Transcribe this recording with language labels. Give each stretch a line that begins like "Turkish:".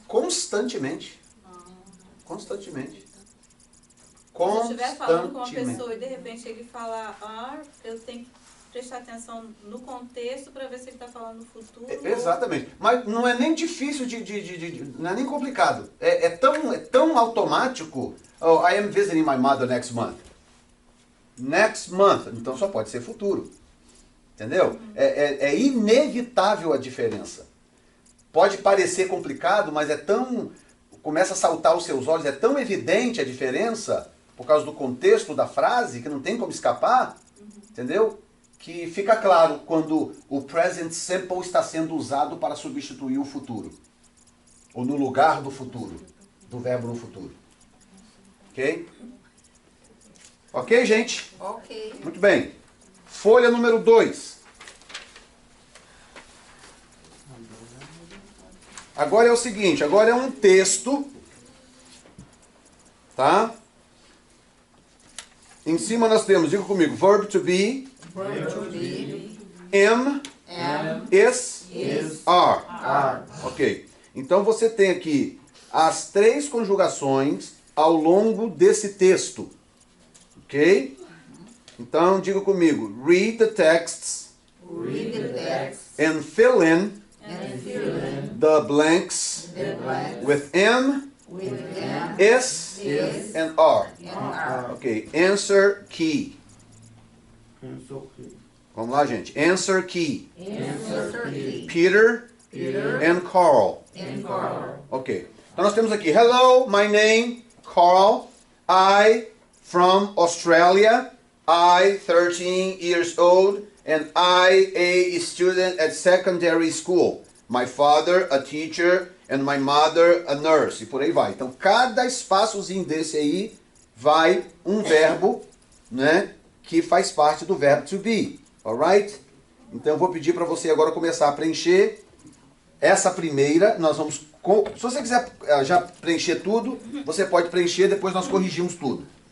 Portuguese: constantemente. Constantemente. Se eu estiver falando com uma Constantemente. pessoa e de repente ele falar eu tenho que prestar atenção no contexto para ver se ele está falando no futuro. Exatamente. Mas não é nem difícil não é nem complicado. É tão automático.
English: Oh, I am visiting my mother next month. Next month.
Portuguese: Então só pode ser futuro. Entendeu? É inevitável a diferença. Pode parecer complicado, mas começa a saltar aos seus olhos, é tão evidente a diferença, por causa do contexto da frase, que não tem como escapar, entendeu? Que fica claro quando o present simple está sendo usado para substituir o futuro. Ou no lugar do futuro, do verbo no futuro. Ok? Ok, gente? Ok. Muito bem. Folha número 2. Agora é o seguinte, agora é um texto, tá? Em cima nós temos, diga comigo, verb to be, am, is, are. Ok. Então você tem aqui as 3 conjugações ao longo desse texto. Ok? Então diga comigo,
English: read the texts, and fill in the blanks with am, is, and are. Ok, answer key.
Portuguese: Vamos lá, gente.
English: Answer key. Peter and Carl. Ok.
Portuguese: Então nós temos aqui,
English: hello, my name,
Portuguese: Carl.
English: I from Australia. I 13 years old. And I a student at secondary school. My father a teacher and my mother a nurse.
Portuguese: E por aí vai. Então cada espaçozinho desse aí vai um verbo, né, que faz parte do verbo to be. Alright? Então eu vou pedir para você agora começar a preencher essa primeira. Nós vamos, se você quiser já preencher tudo, você pode preencher, depois nós corrigimos tudo.